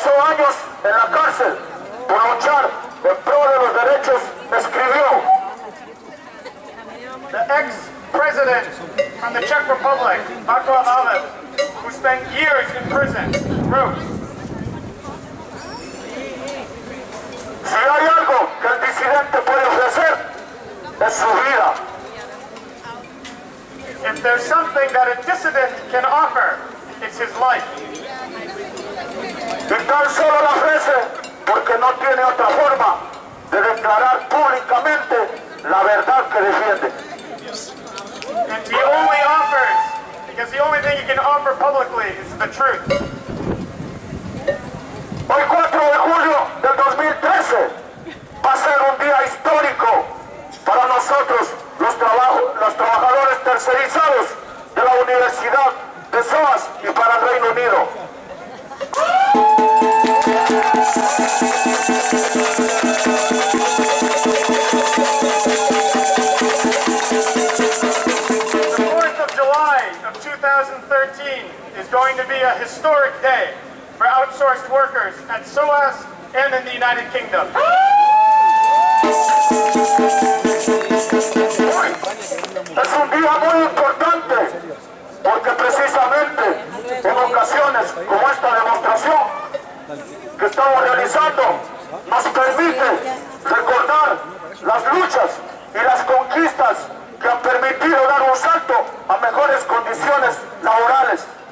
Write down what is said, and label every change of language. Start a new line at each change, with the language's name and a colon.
Spanish: años en la cárcel por luchar en pro de los derechos, escribió:
English: The ex-president from the Czech Republic, Václav Havel, who spent years in prison, wrote,
Spanish: si hay algo que el disidente puede ofrecer, es su vida.
English: if there's something that a dissident can offer, it's his life.
Spanish: Y tan solo la ofrece porque no tiene otra forma de declarar públicamente la verdad que defiende.
English: And he only offers, because the only thing he can offer publicly is the truth.
Spanish: Hoy 4 de julio del 2013 va a ser un día histórico para nosotros, los trabajadores tercerizados de la Universidad de Soas y para el Reino Unido.
English: The 4th of July of 2013 is going to be a historic day for outsourced workers at Soas and in the United Kingdom.
Spanish: Es un día muy importante porque precisamente en ocasiones como esta demostración que estamos realizando nos permite recordar las luchas y las conquistas que han permitido dar un salto a mejores condiciones laborales.